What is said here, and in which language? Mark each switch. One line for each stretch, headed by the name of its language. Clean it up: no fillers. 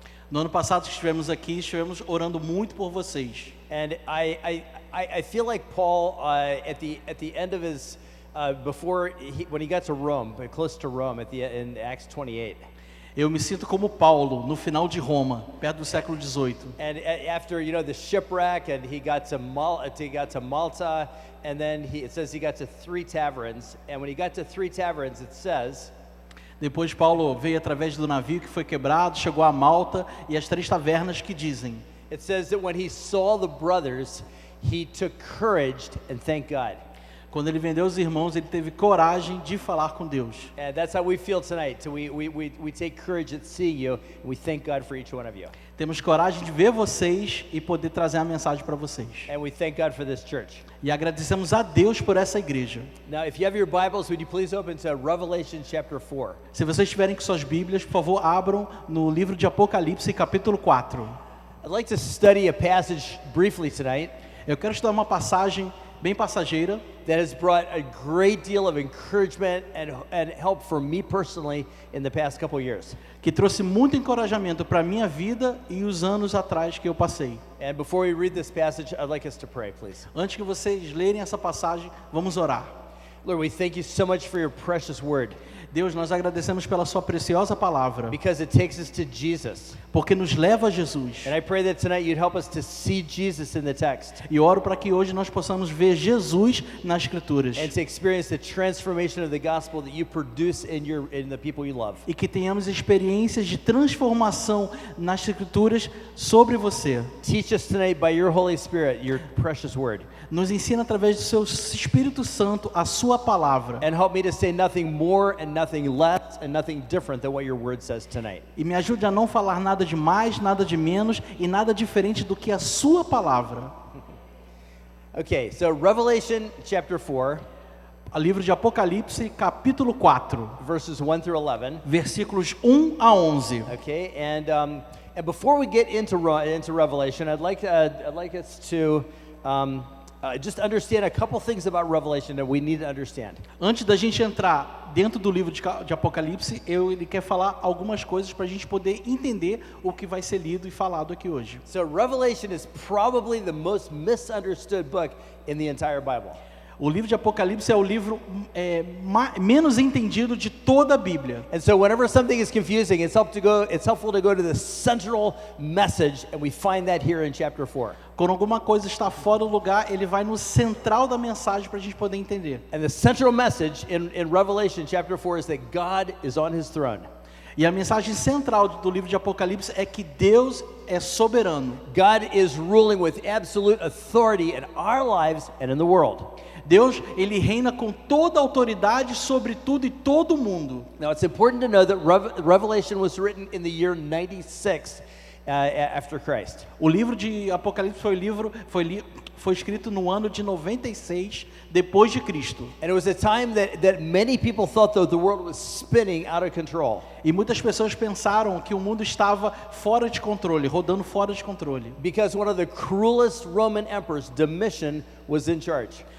Portuguese: No ano passado que estivemos aqui, estivemos orando muito por vocês.
English: And I feel like Paul at the end of his when he got to Rome, close to Rome in Acts 28.
Portuguese: Eu me sinto como Paulo no final de Roma, perto do século 18.
English: And after the shipwreck, and he got to Malta, and then it says he got to 3 taverns. And when he got to 3 taverns, it says.
Portuguese: Depois Paulo veio através do navio que foi quebrado, chegou a Malta e as 3 tavernas que dizem.
English: It says that when he saw the brothers, he took courage and thanked God.
Portuguese: Quando ele vendeu os irmãos, ele teve coragem de falar com Deus.
English: And that's how we feel tonight. So we take courage at seeing you, and we thank God for each one of you.
Portuguese: Temos coragem de ver vocês e poder trazer a mensagem para vocês.
English: And we thank God for this church.
Portuguese: E agradecemos a Deus por essa igreja.
English: Now, if you have your Bibles, would you please open to Revelation chapter 4?
Portuguese: Se vocês estiverem com suas Bíblias, por favor, abram no livro de Apocalipse, capítulo 4.
English: I'd like to study a passage briefly tonight.
Portuguese: Eu quero estudar uma passagem bem passageira
English: that has brought a great deal of encouragement and help for me personally in the past couple years.
Portuguese: Que trouxe muito encorajamento para a minha vida e os anos atrás que eu passei.
English: And before we read this passage, I'd like us to pray, please.
Portuguese: Antes que vocês lerem essa passagem, vamos orar.
English: Lord, we thank you so much for your precious word.
Portuguese: Deus, nós agradecemos pela sua preciosa palavra.
English: Because it takes us to Jesus.
Portuguese: Porque nos leva a Jesus.
English: And I pray that tonight you'd help us to see Jesus in the text.
Portuguese: E oro para que hoje nós possamos ver Jesus nas escrituras.
English: And to experience the transformation of the gospel that you produce in the people you love.
Portuguese: E que tenhamos experiências de transformação nas escrituras sobre você.
English: Teach us tonight by your Holy Spirit, your precious word.
Portuguese: Nos ensina através do seu Espírito Santo a sua palavra.
English: And help me to say nothing more and nothing less and nothing different than what your word says tonight.
Portuguese: E me ajude a não falar nada de mais, nada de menos e nada diferente do que a sua palavra.
English: Okay, so Revelation chapter 4,
Portuguese: o livro de Apocalipse, capítulo 4,
English: verses 1 through 11.
Portuguese: Versículos 1 a 11.
English: Okay, and before we get into Revelation, I'd like us to just understand a couple things about Revelation that we need to understand.
Portuguese: Antes da gente entrar dentro do livro de Apocalipse, ele quer falar algumas coisas para a gente poder entender o que vai ser lido e falado aqui hoje.
English: So Revelation is probably the most misunderstood book in the entire Bible.
Portuguese: O livro de Apocalipse é o livro menos entendido de toda a Bíblia.
English: And so whenever something is confusing, it's helpful to go to the central message, and we find that here in chapter 4.
Portuguese: Quando alguma coisa está fora do lugar, ele vai no central da mensagem para a gente poder entender.
English: And the central message in Revelation chapter 4 is that God is on his throne.
Portuguese: E a mensagem central do livro de Apocalipse é que Deus é soberano.
English: God is ruling with absolute authority in our lives and in the world.
Portuguese: Deus, ele reina com toda a autoridade sobre tudo e todo mundo.
English: Now it's important to know that Revelation was written in the year 96 after Christ.
Portuguese: O livro de Apocalipse foi escrito no ano de 96 depois de Cristo.
English: And it was a time that many people thought that the world was spinning out of control.
Portuguese: E muitas pessoas pensaram que o mundo estava fora de controle, rodando fora de controle.
English: Because one of the cruelest Roman emperors, Domitian, was in charge.